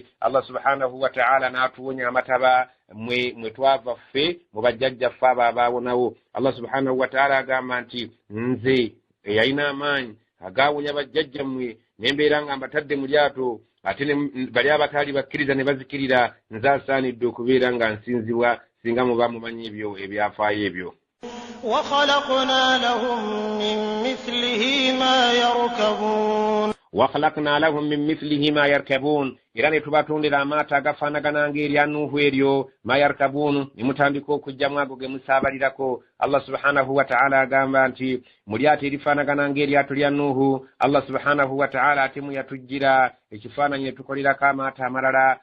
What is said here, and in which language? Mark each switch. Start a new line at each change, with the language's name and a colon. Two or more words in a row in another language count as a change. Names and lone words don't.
Ganda: Allah
Arabic: سبحانه وتعالى
Ganda: n'atuwonya amataba mwe twava ffe mu bajjajjaffe abo abaawonawo. Allah
Arabic: سبحانه وتعالى
Ganda: agamba nti nze eyalina amaanyi agawonya bajjajjammwe ne mbeera nga mbatadde mu lyato ate bali abataali bakkiriza ne bazikirira, nze asaanidde okubeera nga nsinzibwa singa muba mumanyi ebyo ebyafaayo ebyo.
Arabic: وخلقنا لهم من مثله ما يركبون وخلقنا لهم من مثله ما يركبون
Ganda: era ne tubatondera amaato agafaanagana ng'erya Nuhu eryo
Arabic: ما يركبون
Ganda: ne mutandika okujjamu ago ge musaabalirako. Allah
Arabic: سبحانه وتعالى
Ganda: agamba nti mu lyato erifaanagana ng'eryato lya Nuhu Allah
Arabic: سبحانه وتعالى
Ganda: ate mu yatujjira ekifaananyi ne tukolerako amaato amalala.